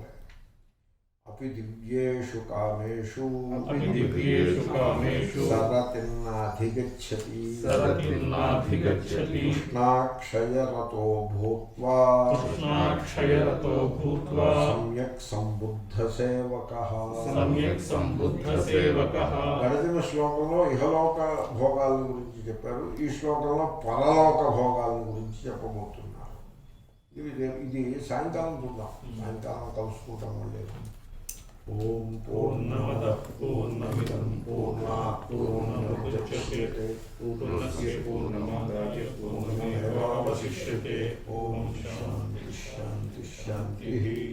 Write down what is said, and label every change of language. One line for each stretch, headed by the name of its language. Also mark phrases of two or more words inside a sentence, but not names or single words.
Sanskrit: అపి దివ్యేషు కామేషు సరతిన్నాధిగచ్చతి కృష్ణాక్షయరతో భూత్వా సమ్యక్ సంబుద్ధ సేవకః.
Telugu: గడిచిన శ్లోకంలో ఇహలోక భోగాల గురించి చెప్పారు. ఈ శ్లోకంలో పరలోక భోగాల గురించి చెప్పబోతున్నారు. ఇది సాయంకాలం చూద్దాం. సాయంకాలం కలుసుకుంటాం. మళ్ళీ ఓం
Sanskrit: पूर्णमदः पूर्णमिदं पूर्णात् पूर्णमुदच्यते पूर्णस्य पूर्णमादाय पूर्णमेवावशिष्यते। ओम शांति शांति शांति।